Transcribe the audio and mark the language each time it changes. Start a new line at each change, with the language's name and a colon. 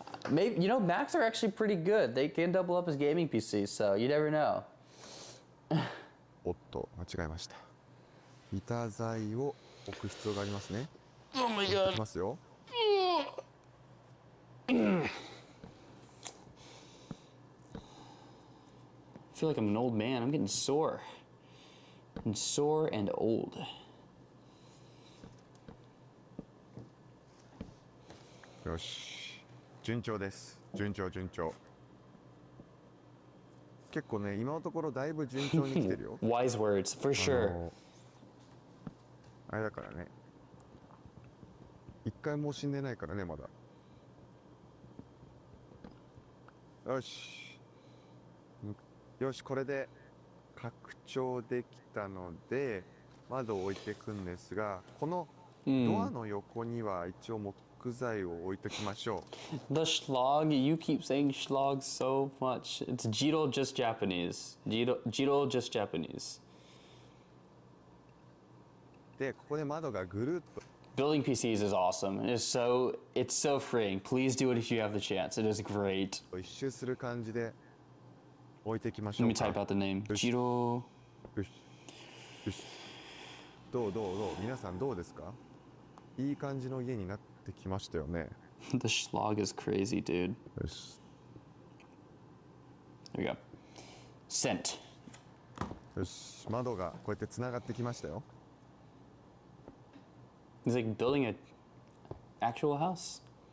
English: Maybe, you know, Macs are actually pretty good. They can double up as gaming PCs, so you never know.
Japanese: おっと、間違えました。板材を置く必要がありますね。
English: Oh my god.
Japanese: いきますよ。
English: I feel like I'm an old man. I'm getting sore. I'm sore and old.
Japanese: よし、順調です。順調。結構ね、今のところだいぶ順調に来てるよ。
English: Wise words, for sure.
Japanese: あれだからね、一回も死んでないからね、まだ。よし、これで拡張できたので窓を置いていくんですが、このドアの横には一応木材を置いときましょう。
English: The schlog, you keep saying schlog so much. It's Jiro just Japanese. Jiro just Japanese.
Japanese: で、ここで窓がぐるっと。
English: Building PCs is awesome. It's so freeing. Please do it if you have the chance. It is great.
Japanese: 一周する感じで置いていきましょ
English: Let
Japanese: う
English: me
Japanese: か。
English: type out the name. Jiro.
Japanese: よし。どう皆さんどうですか？いい感じの家になってきましたよね。
English: The schlog is crazy, dude.
Japanese: よし。
English: There we go. Sent.
Japanese: よし、窓がこうやってつながってきましたよ。
English: It's like building an actual house.